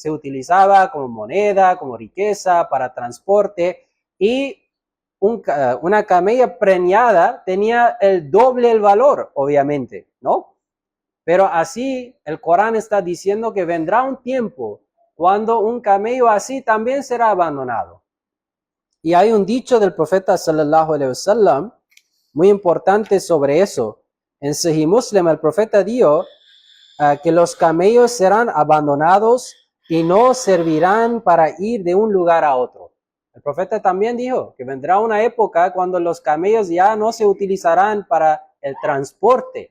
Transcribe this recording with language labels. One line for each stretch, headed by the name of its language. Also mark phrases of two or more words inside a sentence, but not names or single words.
Spanish: Se utilizaba como moneda, como riqueza, para transporte, y una camella preñada tenía el doble el valor, obviamente, ¿no? Pero así el Corán está diciendo que vendrá un tiempo cuando un camello así también será abandonado. Y hay un dicho del profeta
Arabic: صلى الله عليه وسلم
Spanish: muy importante sobre eso. En Sahih Muslim el profeta dijo que los camellos serán abandonados y no servirán para ir de un lugar a otro. El profeta también dijo que vendrá una época cuando los camellos ya no se utilizarán para el transporte.